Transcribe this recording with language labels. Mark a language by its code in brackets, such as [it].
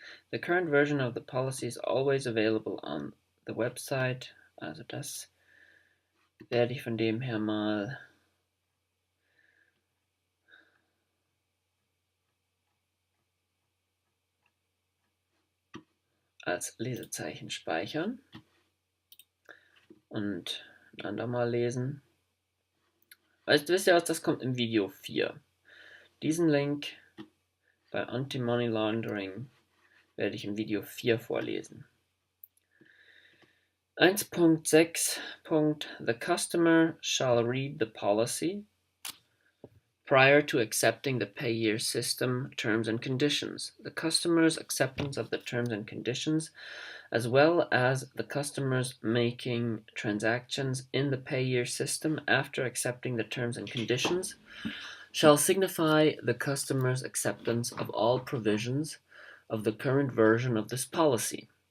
[en] The current version of the policy is always available on the website. [de] Also das werde ich von dem her mal als Lesezeichen speichern und ein andermal lesen. Wisst ihr was, das kommt im Video 4. Diesen Link bei Anti-Money Laundering werde ich im Video 4 vorlesen. [en] 1.6. The customer shall read the policy prior to accepting the Payeer system terms and conditions. The customer's acceptance of the terms and conditions, as well as the customer's making transactions in the Payeer system after accepting the terms and conditions, shall signify the customer's acceptance of all provisions of the current version of this policy.